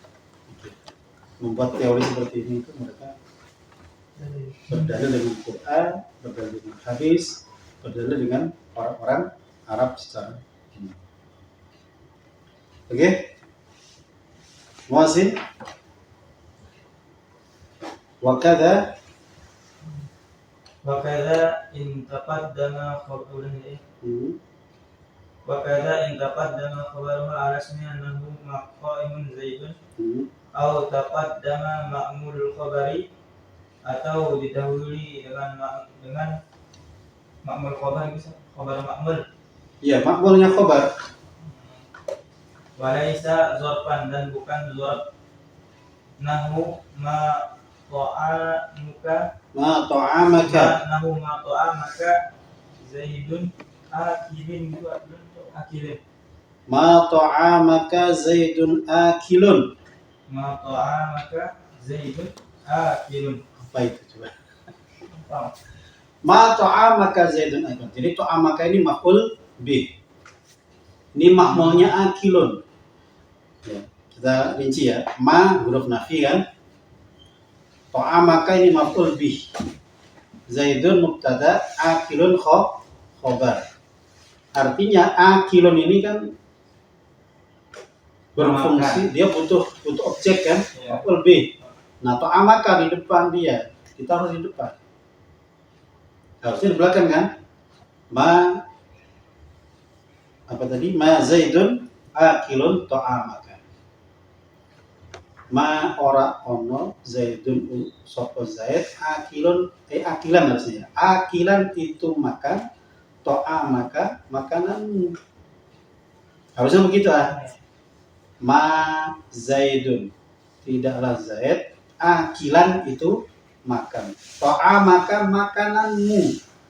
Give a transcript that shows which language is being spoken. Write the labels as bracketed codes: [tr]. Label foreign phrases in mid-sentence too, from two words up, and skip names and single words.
[id] Membuat teori seperti ini itu mereka berdalil dengan Quran, berdalil dengan hadis, berdalil dengan orang-orang Arab secara umum. Oke? Muazin. [ar] Wakada وكذا إن تقدم خبرها وكذا إن تقدم خبرها على اسم أنه قائم زيد أو تقدم معمول خبر, [id] atau didahului dengan [ar] معمول خبر, [id] bisa [ar] خبر معمول. [id] Ya, makmulnya khobar. [ar] وليس ظرفا, [id] dan bukan zorf. [ar] نحو ما طعامك، نحو ما طعامك زيد آكل, itu akilin. ما طعامك زيد آكل. ما طعامك زيد آكل. [id] Apa itu coba? [ar] ما طعامك زيد آكل. [id] Jadi ta'amaka ini [ar] مفعول به. [id] Ini makmulnya akilun. Ya, kita rinci ya. Ma huruf nafi kan. Ta'amaka ini [ar] مفعول به. زيد مبتدأ، آكل خبر. [id] Artinya akilun ini kan berfungsi, dia butuh objek kan, [ar] مفعول به. [id] Nah, ta'amaka di depan dia. Kita harus di depan. Harusnya di belakang kan? Ma apa tadi? [ar] ما زيد آكل طعامك. ما [jv] ora ono [ar] zaidun sapa زيد آكل آكلا harusnya. [id] Akilan itu makan, ta'amaka makananmu. Harusnya begitu ah. [ar] ما زيد, [id] tidaklah zaid akilan itu makan, ta'amaka makananmu.